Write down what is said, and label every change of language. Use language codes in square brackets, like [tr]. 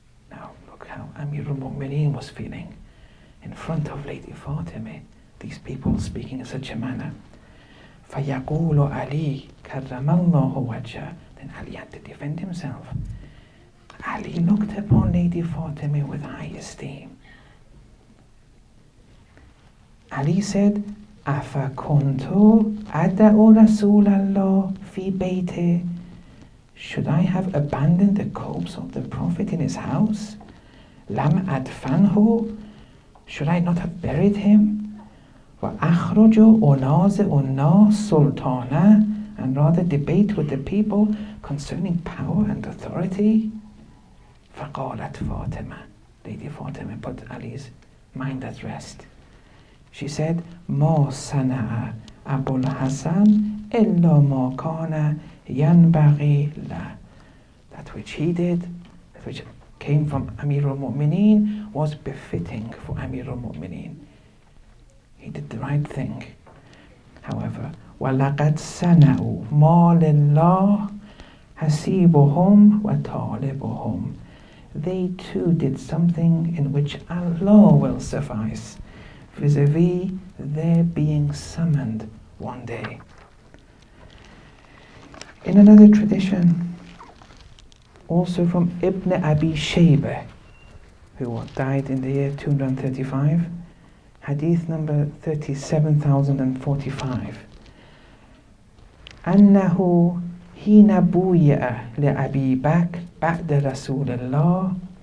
[en] Now look how Amir al-Mu'mineen was feeling in front of Lady Fatima. These people speaking in such a manner. [ar] فَيَقُولُ عَلِي كَرَّمَ اللَّهُ وَجْهَهُ. [en] Then Ali had to defend himself. Ali looked upon Lady Fatima with high esteem. Ali said, [ar] أَفَكُنْتُ أَدَعُ رَسُولَ اللَّهِ فِي بَيْتِهِ. [en] Should I have abandoned the corpse of the Prophet in his house? [ar] لَمْ أَدْفَنْهُ. [en] Should I not have buried him? [ar] وَأَخْرُجُ أُنَازِعُ النَّاسِ سُلْطَانًا. [en] And rather debate with the people concerning power and authority? [ar] فَقَالَتْ فَاطِمَةُ. [en] Lady Fatima put Ali's mind at rest. She said, [ar] مَا صَنَعَ أَبُو الْحَسَنِ إِلَّا مَا كَانَ يَنْبَغِي لَهُ. [en] That which he did, that which came from Amir al-Mu'mineen, was befitting for Amir al-Mu'mineen. He did the right thing. However, [ar] وَلَقَدْ صَنَعُوا مَا لِلَّهِ حَسِيبُهُمْ وَطَالِبُهُمْ. [en] They too did something in which Allah will suffice, vis-a-vis their being summoned one day. In another tradition, also from Ibn Abi Shaybah, who died in the year 235, hadith number 37,045, [ar] أنه حين بويع لأبي بكر بعد رسول الله.